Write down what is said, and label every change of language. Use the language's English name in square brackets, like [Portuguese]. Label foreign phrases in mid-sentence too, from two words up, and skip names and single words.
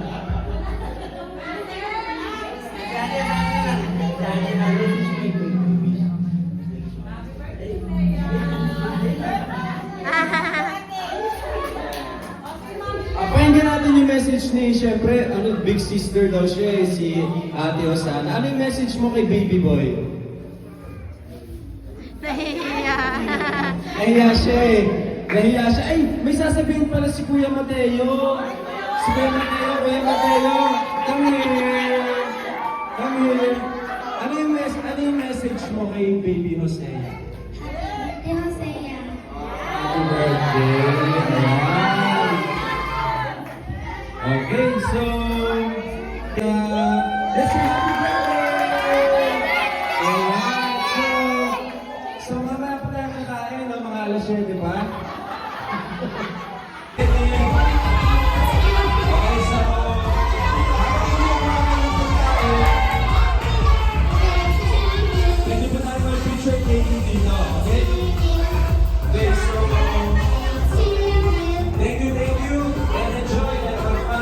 [Filipino] Pakinggan natin yung message ni, syempre, [English] big sister [Filipino] daw siya, si Ate Osana. Ano yung message mo kay [English] baby boy? [Filipino] Nahihiya. Nahiya siya eh. Nahiya siya. Ay, may sasabihin pala si Kuya Mateo. Si Kuya Mateo, Kuya Mateo. [English] Come here. Come here. [Filipino] Ano yung message mo kay baby Jose? [English] Happy birthday. Wow. Okay, so let's say happy birthday! [Filipino] Alright, so mamaya pa tayo kakain, no? Mga alas 7, pa? Okay, so pwede po tayo mag- [English] picture taking [Filipino] dito, okay? [English] Okay, so thank you, and enjoy and have fun.